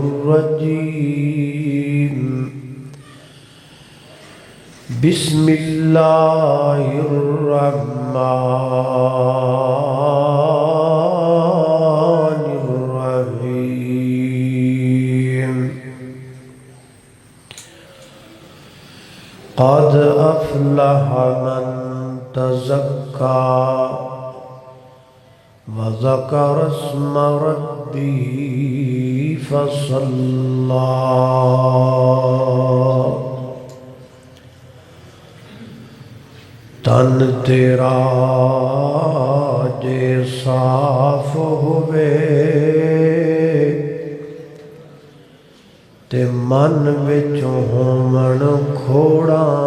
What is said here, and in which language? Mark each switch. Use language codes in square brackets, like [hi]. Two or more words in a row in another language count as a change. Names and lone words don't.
[ar] الرجيم، بسم الله الرحمن الرحيم۔ قد افلح من تزكى وذكر اسم ربه فصلى [pa] تن تیرا جے صاف ہوئے تے من وچوں ہومن کھوڑا